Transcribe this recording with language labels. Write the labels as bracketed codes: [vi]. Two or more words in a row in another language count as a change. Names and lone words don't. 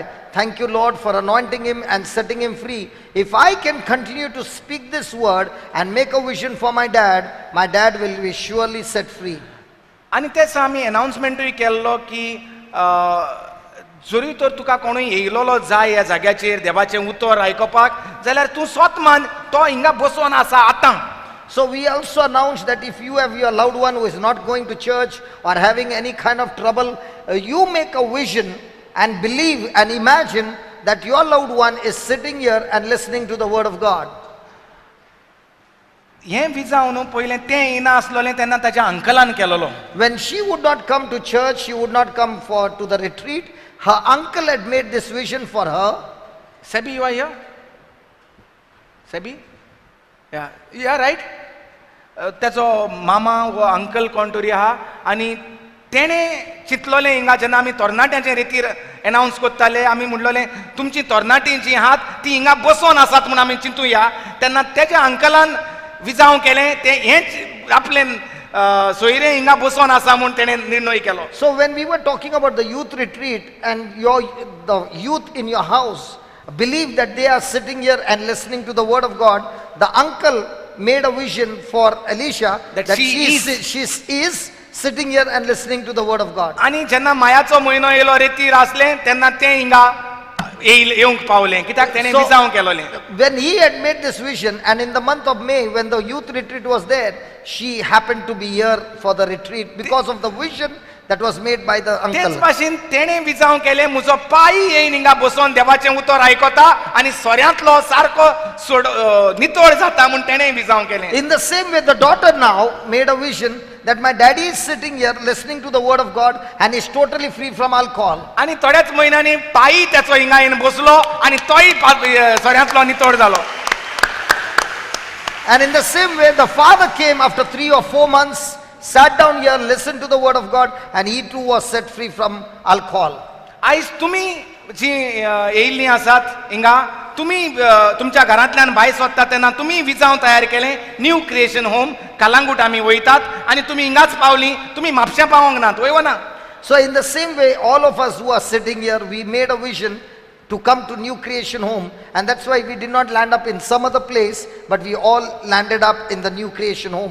[en] Thank you, Lord, for anointing him and setting him free. If I can continue to speak this word and make a vision for my dad will be surely set free. [kok] आनी तेच आमी अनाउन्समेंटूय केल्लो की जरी तर तुका कोणूय येयलोलो जाय ह्या जाग्याचेर देवाचें उतर आयकपाक जाल्यार तूं स्वत मान तो हिंगा बसोन आसा आतां [en] So we also announced that if you have your loved one who is not going to church or having any kind of trouble, you make a vision and believe and imagine that your loved one is sitting here and listening to the word of God. [kok] हें विजाव न्हू पयलें तें येना आसलोलें तेन्ना ताच्या अंकलान केलोलो [en] When she would not come to church, she would not come to the retreat, her uncle had made this vision for her. Sebi you are here Sebi ya right [kok] तेचो मामा वो अंकल कोण तरी आहा आनी तेणें चिंतलोलें हिंगा जेन्ना आमी तरणाट्यांचे रितीर एनाउन्स कोत्ताले आमी म्हणलोलें तुमची तरणाटीं जीं आहात तीं हिंगा बसोन आसात म्हूण आमी चिंतुया तेन्ना तेच्या अंकलान विजाव केलें तें हेंच आपलें सोयरें हिंगा बसोन आसा म्हूण तेणें निर्णय केलो [en] So when we were talking about the youth retreat and the youth in your house believe that they are sitting here and listening to the word of God, the uncle made a vision for Alicia That she is sitting here and listening to the word of God. [kok] आनी जेन्ना मायाचो म्हयनो येयलो रितीर आसलें तेन्ना तें हिंगा येवंक पावलें कित्याक तेणें [en] So, [kok] विजाव केलोलें [en] when he had made this vision and in the month of May when the youth retreat was there, she happened to be here for the retreat because of the vision that was made by the [kok] तेच [en] uncle. [kok] भाशेन तेणें विजाव केलें म्हजो पाय येयन हिंगा बसोन देवाचें उतर आयकता आनी सोऱ्यांतलो सारको नितळ जाता म्हूण तेणें विजाव केलें [en] In the same way, the daughter now made a vision that my daddy is sitting here listening to the word of God and is totally free from alcohol. [kok] आनी थोड्याच म्हयन्यांनी पायी तेचो हिंगा येवन बसलो आनी तोय सोऱ्यांतलो नितळ जालो [en] And in the same way, the father came after 3 or 4 months, sat down here, listened to the word of God, and he too was set free from alcohol. [kok] आयज तुमी जी येयल्लीं आसात हिंगा तुमी तुमच्या घरांतल्यान भायर सरता तेन्ना तुमी विजाव तयार केलें न्यू क्रिएशन होम कलांगूट आमी वयतात आनी तुमी हिंगाच पावलीं तुमी म्हापश्यां पावोंक नात वयव ना [en] So in the same way, all of us who are sitting here, we made a vision to come to New Creation Home, and that's why we did not land up in some other place, but we all landed up in the New Creation Home.